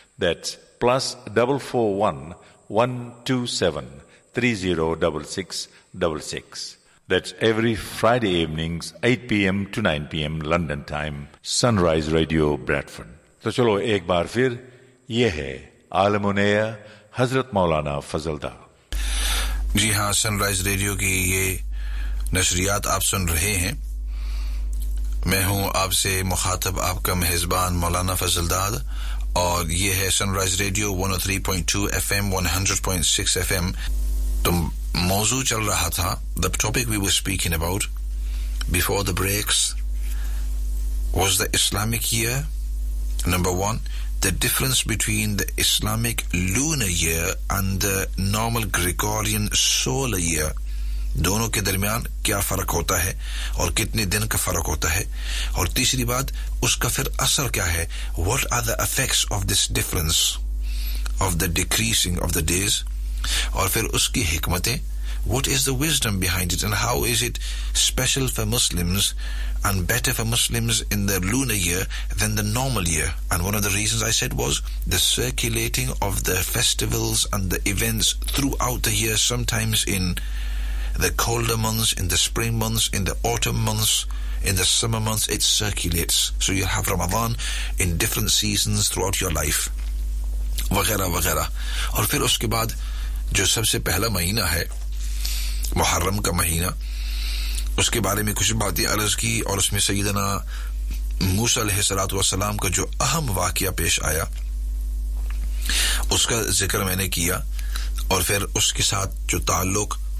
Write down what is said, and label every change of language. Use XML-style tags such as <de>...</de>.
<en>That's +441 127 30 6666. That's every Friday evenings 8 PM to 9 PM London time, Sunrise Radio Bradford.</en> <ur>So chalo ek bar fir ye hai عالم نیا حضرت مولانا فضل دا. جی ہاں، سن rise radio کی یہ نشریات آپ سن رہے ہیں. میں ہوں آپ سے مخاطب آپ کا میزبان مولانا فضل داد، اور یہ ہے سن رائز ریڈیو 103.2 FM 100.6 FM. تم موضوع چل رہا تھا,</ur> <en>the topic we were speaking about before the breaks was the Islamic year, number one, the difference between the Islamic lunar year and the normal Gregorian solar year,</en> <ur>دونوں کے درمیان کیا فرق ہوتا ہے</ur> <en>اور کتنے دن کا فرق ہوتا ہے,</en> <ur>اور تیسری بات اس کا پھر اثر کیا ہے,</ur> <en>what are the effects of this difference of the decreasing of the days,</en> <ur>اور پھر اس کی حکمتیں,</ur> <en>what is the wisdom behind it and how is it special for Muslims and better for Muslims in the lunar year than the normal year, and one of the reasons I said was the circulating of the festivals and the events throughout the year, sometimes in the colder months, in the spring months, in the autumn months, in the summer months, it circulates. So you have Ramadan in different seasons throughout your life.</en> <ur>وغیرہ وغیرہ. اور پھر اس کے بعد جو سب سے پہلا مہینہ ہے محرم کا مہینہ, اس کے بارے میں کچھ باتیں عرض کی, اور اس میں سیدنا موسیٰ علیہ السلام کا جو اہم واقعہ پیش آیا اس کا ذکر میں نے کیا, اور پھر اس کے ساتھ جو تعلق</ur>